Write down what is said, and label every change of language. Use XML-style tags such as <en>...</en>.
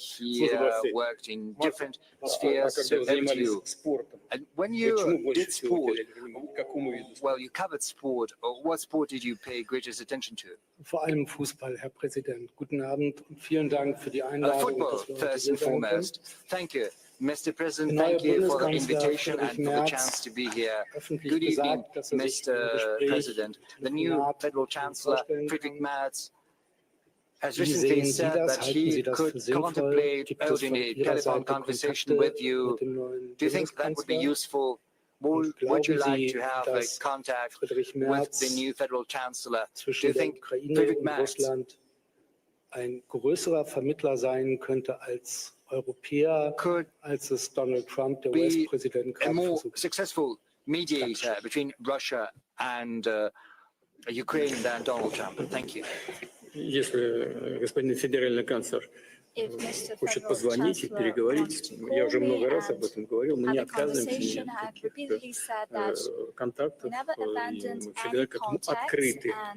<en>He worked in different spheres. So over to you. And when you did sport, well, you covered sport. What sport did you pay greatest attention to?</en> <de>Vor allem Fußball, Herr Präsident. Guten Abend und vielen Dank für die Einladung.</de> <en>Football, first and foremost. Thank you. Mr. President, thank you for the invitation and for the chance to be here. Good evening, Mr. President. The new Federal Chancellor, Friedrich Merz, has recently said that he could contemplate holding a telephone conversation with you. Do you think that would be useful? Would you like to have a contact with the new Federal Chancellor? Do you think Friedrich Merz</en> <de>ein größerer Vermittler sein könnte als Europäer, als es Donald Trump, der US-Präsident,</de> <en>a more successful mediator between Russia and Ukraine than Donald Trump? Thank you.</en> <ru>Если господин федеральный канцлер хочет позвонить и переговорить, я уже много раз об этом говорил, мы не отказываемся от таких контактов, и мы всегда к этому открыты.</ru>